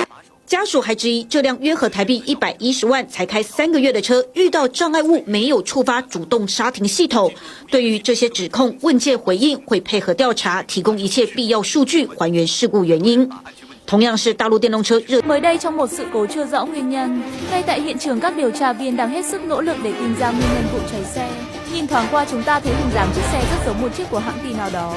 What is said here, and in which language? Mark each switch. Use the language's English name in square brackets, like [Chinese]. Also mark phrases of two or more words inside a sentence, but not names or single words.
[Chinese] 家属还质疑这辆约合台币110万才开3个月的车，遇到障碍物没有触发主动刹停系统。对于这些指控，问界回应会配合调查，提供一切必要数据，还原事故原因。同样是大陆电动车热。 [Vietnamese] Mới đây trong một sự cố chưa rõ nguyên nhân, ngay tại hiện trường các điều tra viên đang hết sức nỗ lực để tìm ra nguyên nhân vụ cháy xe. Nhìn thoáng qua chúng ta thấy hình dáng chiếc xe rất giống một chiếc của hãng tin nào đó.